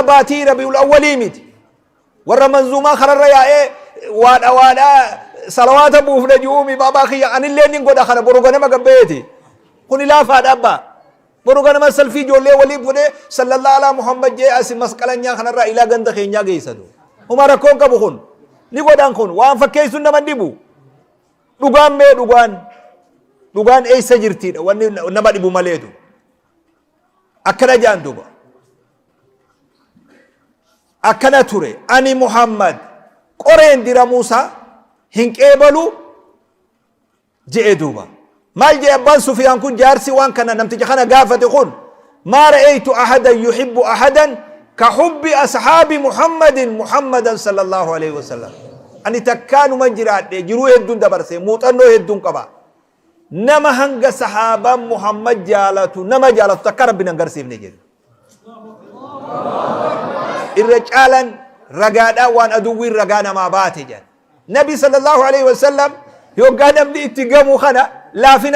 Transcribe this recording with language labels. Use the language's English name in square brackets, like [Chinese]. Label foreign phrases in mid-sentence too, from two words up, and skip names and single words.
[Oromo] baatii rabiul awwalii miti warra manzuumaa kanarra yaa'ee waadha salawaata buufne ju'uumi baabaa kiyya anillee nin godha kana boru ganama gabbeeti kun ilaafaadha abbaa boru ganama salfii ijoollee waliin fudhee [Arabic] صلى الله على محمد [Oromo] jee asi masqalanyaa kanarraa ilaa ganda keenyaa geessatu huma rakkoon qabu kun ni godhan kun waan fakkeessuun nama dhibu dhugaan mee dhugaan eessa jirtiidha wanni nama dhibu maleetu akkana jaan duba akkana ture ani muhammad qoreen dira muusaa hin qeebalu je'e duba maal jee abbaan sufiyaan kun jaarsi waan kana namticha kana gaafate kun [Arabic] ما رأيت أحدا يحب أحدا كحب أصحاب محمد صلى الله عليه وسلم [Oromo] ani takkaanuma jiraadhe jiruu hedduun dabarse muuxannoo hedduun qaba nama hanga sahaabaan muhammad jaalatu nama jaalatu takka rabbiin agarsiifne jedhu irra caalan ragaadhaa waan aduwwiin ragaa namaa baate jedhan nabi [Arabic] صلى الله عليه وسلم [Oromo] yoggaa namni itti gamu kana laafina